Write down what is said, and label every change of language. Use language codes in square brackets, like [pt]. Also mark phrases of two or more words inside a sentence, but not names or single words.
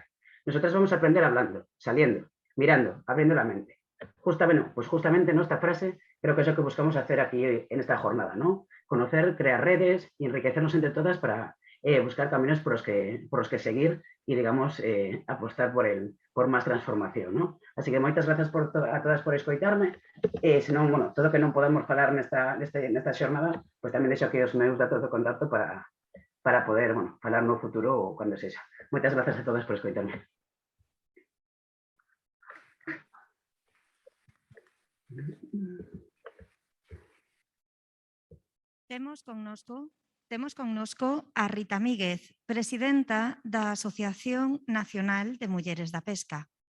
[es] Nosotras vamos a aprender hablando, saliendo, mirando, abriendo la mente. Justamente ¿no? Esta frase creo que es lo que buscamos hacer aquí en esta jornada, ¿no? Conocer, crear redes y enriquecernos entre todas para buscar caminos por los que seguir y, digamos, apostar por más transformación, ¿no? Así que muchas gracias a todas por escoitarme. [gl] Senón, bueno, todo que non podemos falar nesta xornada, pues tamén deixo que os meus datos de contacto para poder, bueno, falar no futuro ou cando sexa. Moitas gracias a todas por escoitarme. Temos connosco a Rita Míguez, presidenta da Asociación Nacional de Mulleres da Pesca.